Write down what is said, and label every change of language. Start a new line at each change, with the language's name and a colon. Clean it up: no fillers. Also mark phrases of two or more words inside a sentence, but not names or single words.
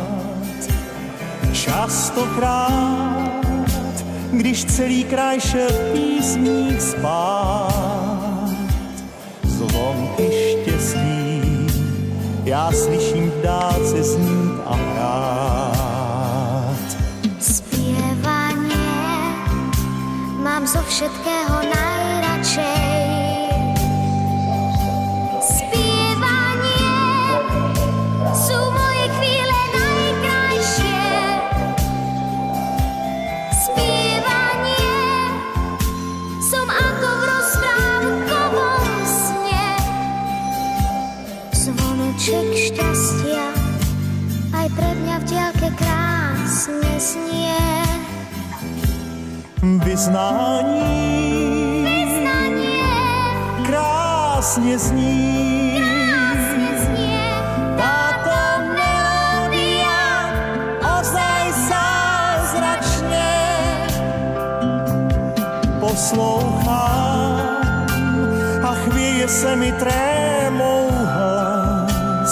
Czech: Častokrát, když celý kraj šel písní spát, zvonky štěstí já slyším v dálce znít a hrát.
Slovak: Spievanie mám zo všetkého najradšej. Spievanie sú moje chvíle najkrajšie. Spievanie som ako v rozprávkovom sne. Zvoneček šťastia aj pre mňa v diaľke krásne znie.
Czech: Vyznání krásně zní.
Slovak: Táto melódia ozaj
Czech: zázračně poslouchám a chvěje se mi trémou hlas.